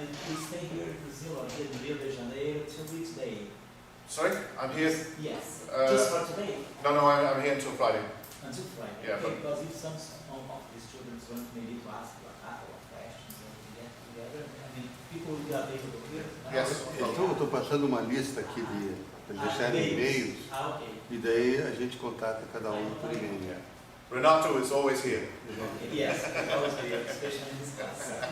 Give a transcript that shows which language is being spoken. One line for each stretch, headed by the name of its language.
English: We stay here in Brazil until Rio de Janeiro till which day? Sorry, I'm here. Yes, just for today. No, I'm here until Friday. Until Friday. Yeah, okay, but because if some of the students want maybe to ask you a couple of questions and we get together, people will be available here. Yes.
Portuguese: Eu estou passando uma lista aqui de deixar e-mails, ok. e daí a gente contata cada um por e-mail.
English: Renato is always here. Okay, yes, always here, especially in this class.